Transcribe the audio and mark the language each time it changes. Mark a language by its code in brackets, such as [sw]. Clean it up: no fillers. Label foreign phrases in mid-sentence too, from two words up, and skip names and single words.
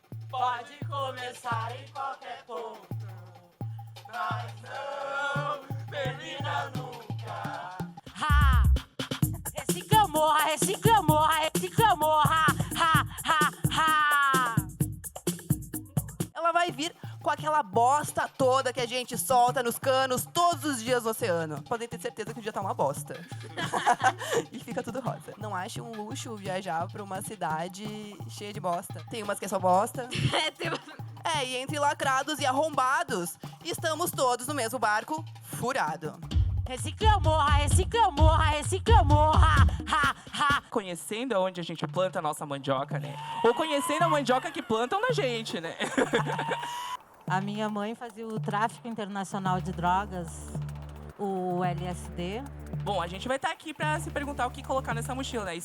[pt] Pode começar em qualquer ponto, mas não termina nunca. Ha! Reciclamou, reciclamou, reciclamou, ha, ha, ha, ha! Ela vai vir com aquela bosta toda que a gente solta nos canos todos os dias no oceano. Podem ter certeza que o dia tá uma bosta. E fica tudo rosa. Não ache um luxo viajar pra uma cidade cheia de bosta. Tem umas que é só bosta. E entre lacrados e arrombados, estamos todos no mesmo barco, furado. Reciclamou, reciclamou, reciclamou, ha, ha, ha! Conhecendo onde a gente planta a nossa mandioca, né? Ou conhecendo a mandioca que plantam na gente, né? A minha mãe fazia o tráfico internacional de drogas, o LSD. Bom, a gente vai estar aqui pra se perguntar o que colocar nessa mochila, né?